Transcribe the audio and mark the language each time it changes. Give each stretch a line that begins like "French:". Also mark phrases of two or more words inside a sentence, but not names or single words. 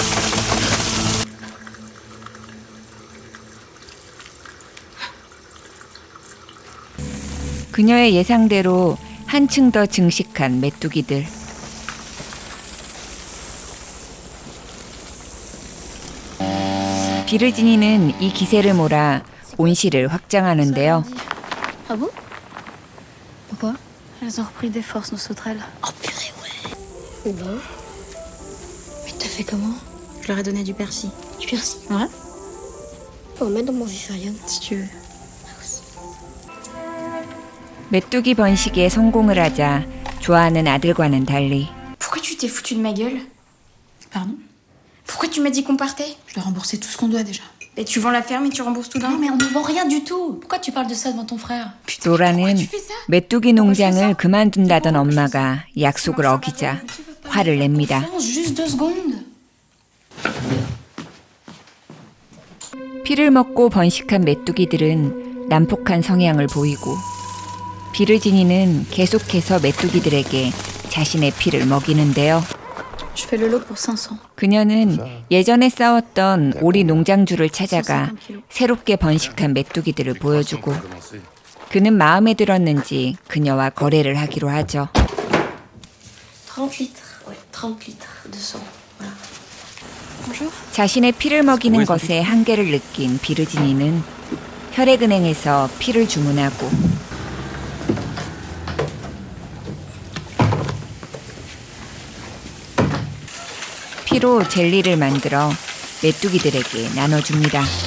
Korean: 그녀의 예상대로 한층 더 증식한 메뚜기들. 비르지니는 이 기세를 몰아 온실을 확장하는데요.
French: Ah bon? Pourquoi? Elles ont repris des forces, nos sauterelles. Oh purée, ouais. Bon. Mais t'as fait comment? Je leur ai donné du persil. Du persil? Ouais? Faut en mettre dans mon vivarium. Si tu veux.
Korean: 메뚜기 번식에 성공을 하자 좋아하는 아들과는 달리
French: Pourquoi tu t'es foutu de ma gueule? Pardon? Pourquoi tu m'as dit qu'on partait? Je dois rembourser tout ce qu'on doit déjà. Et tu vends la ferme et tu rembourses tout d'un Non, coup? mais on ne vend rien du tout. Pourquoi tu parles de ça devant ton frère?
Korean: 로라는 메뚜기 농장을 그만둔다던 엄마가 약속을 어기자 화를 냅니다.
French: Juste 2 secondes.
Korean: 피를 먹고 번식한 메뚜기들은 난폭한 성향을 보이고 비르지니는 계속해서 메뚜기들에게 자신의 피를 먹이는데요.
French: Je fais le lot pour 500.
Korean: 그녀는 예전에 싸웠던 오리 농장주를 찾아가 새롭게 번식한 메뚜기들을 보여주고 그는 마음에 들었는지 그녀와 거래를 하기로 하죠.
French: 30 litres. Ouais, 30 litres de sang. Voilà.
Korean: 자신의 피를 먹이는 것에 한계를 느낀 비르지니는 혈액은행에서 피를 주문하고 피로 젤리를 만들어 메뚜기들에게 나눠줍니다.